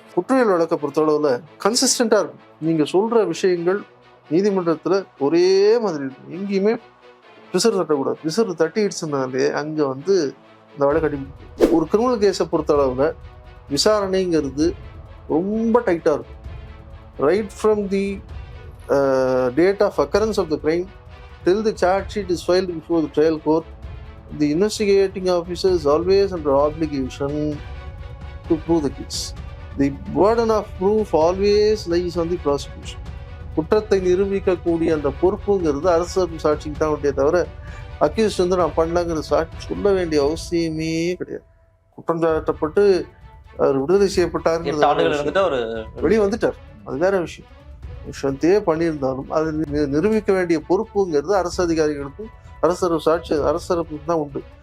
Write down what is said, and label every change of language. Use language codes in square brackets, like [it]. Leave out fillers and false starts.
[ta] குற்றவியல் வழக்கை பொறுத்தளவுல கன்சிஸ்டண்டா இருக்கும். நீங்க சொல்ற விஷயங்கள் நீதிமன்றத்துல ஒரே மாதிரி இருக்கும். எங்கேயுமே பிசறு தட்டக்கூடாது. பிசறு தட்டிடுச்சுனாலே அங்க இந்த வழக்கு அடிப்படும். ஒரு கிரிமினல் கேஸை பொறுத்தளவுல விசாரணைங்கிறது ரொம்ப டைட்டா இருக்கும். [en] Right from the date of occurrence of the crime till the charge sheet is filed before the trial court, the investigating officer is always under obligation to prove the case. The burden of proof always lies on the prosecution. [ta] குற்றத்தை நிரூபிக்கக்கூடிய அந்த பொறுப்புங்கிறது அரசு சாட்சிக்கு தான் உண்டே தவிர accuse நான் பண்ணலங்கிற சாட்சி சொல்ல வேண்டிய அவசியமே கிடையாது. குற்றம் சாட்டப்பட்டு அவர் விடுதலை செய்யப்பட்டார், வெளியே வந்துட்டார், அது வேற விஷயம். விஷயத்தையே பண்ணியிருந்தாலும் அது நிரூபிக்க வேண்டிய பொறுப்புங்கிறது அரசு அதிகாரிகளுக்கும் அரசு தான் உண்டு.